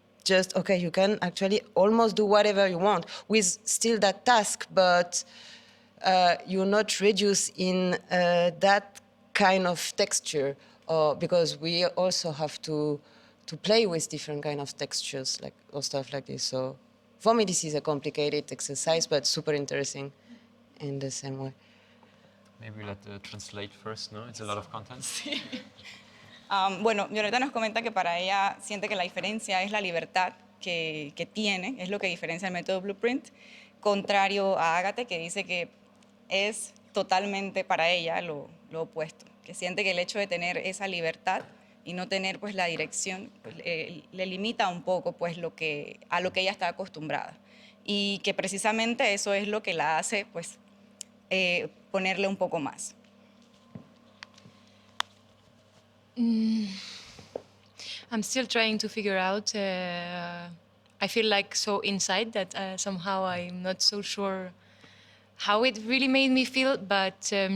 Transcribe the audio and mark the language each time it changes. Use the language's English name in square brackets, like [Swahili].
[English] just, okay, you can actually almost do whatever you want with still that task, but you're not reduced in that kind of texture, because we also have to play with different kind of textures, like or stuff like this. So for me, this is a complicated exercise, but super interesting in the same way. Maybe let translate first, no? It's a lot of content. [Spanish] Bueno, Violeta nos comenta que para ella siente que la diferencia es la libertad que tiene, es lo que diferencia el método Blueprint, contrario a Ágate, que dice que es totalmente para ella lo opuesto, que siente que el hecho de tener esa libertad y no tener pues la dirección pues, le limita un poco pues a lo que ella está acostumbrada, y que precisamente eso es lo que la hace pues ponerle un poco más. [English] I'm still trying to figure out. I feel like so inside that somehow I'm not so sure how it really made me feel, but